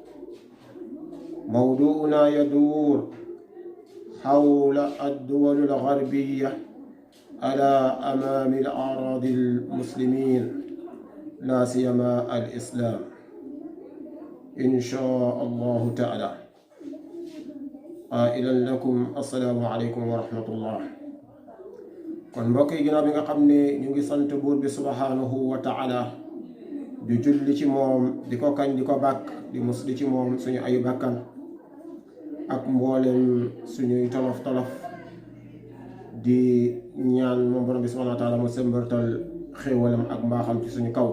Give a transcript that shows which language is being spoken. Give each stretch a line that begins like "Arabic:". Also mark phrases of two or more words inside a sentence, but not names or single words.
Arabic: موضوعنا يدور حول الدول الغربية على أمام الأعراض المسلمين لا سيما الإسلام إن شاء الله تعالى. قائلا لكم السلام عليكم ورحمة الله.
Wolof: kon mbokk yi ginnaaw bi nga xam ne ñu ngi sant buur bi
Arabic: سبحانه وتعالى
Wolof: di julli ci moom di ko kañ di ko bàkk di musli ci moom suñu ayu bakkan ak mboolem suñuy tolof di ñaan moom borom bi subhanahu wa taala mu sëmbartal xéewalam ak mbaaxam ci suñu kaw.